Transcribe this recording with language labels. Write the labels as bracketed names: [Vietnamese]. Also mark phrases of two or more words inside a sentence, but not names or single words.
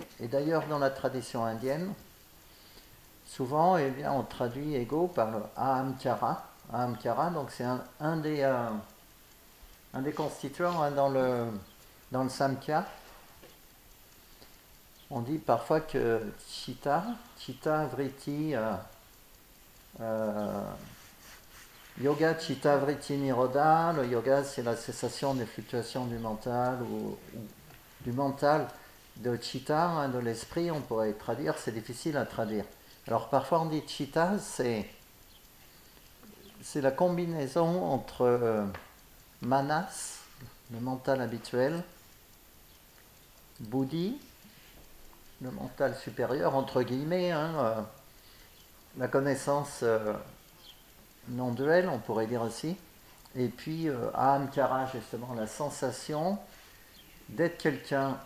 [French] Et d'ailleurs, dans la tradition indienne, souvent, eh bien, on traduit ego par le ahamkara. Ahamkara, donc c'est un des constituants hein, dans le samkhya. On dit parfois que [Sanskrit] chitta, vritti, euh, yoga, chitta, vritti, nirodha. [French] Le yoga, c'est la cessation des fluctuations du mental ou du mental, de chitta, hein, de l'esprit, on pourrait traduire, c'est difficile à traduire. Alors parfois on dit chitta, c'est la combinaison entre manas, le mental habituel, buddhi, le mental supérieur, entre guillemets, hein, la connaissance non duelle, on pourrait dire aussi, et puis ahamkara, justement, la sensation d'être quelqu'un.